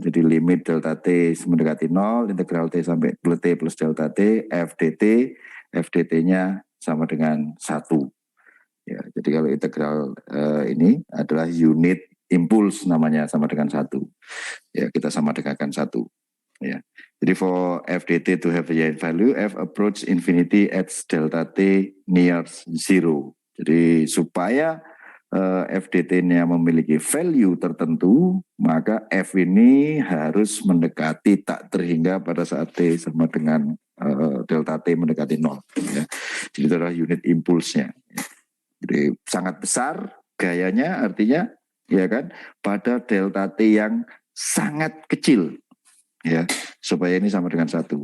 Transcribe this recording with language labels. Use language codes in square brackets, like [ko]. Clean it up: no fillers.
[id] Jadi limit delta T mendekati 0, integral T sampai T plus delta T, f dt-nya sama dengan 1. Ya, jadi kalau integral ini adalah unit impuls namanya, sama dengan 1. Ya, kita sama dengankan 1. Ya. [en] Jadi for f dt to have a given value, f approach infinity at delta T near 0. [id] Jadi supaya FDT-nya memiliki value tertentu, maka F ini harus mendekati tak terhingga pada saat T sama dengan delta T mendekati 0. Ya. Jadi itu adalah unit impulsnya. Jadi sangat besar gayanya, artinya ya kan, pada delta T yang sangat kecil, ya, supaya ini sama dengan 1.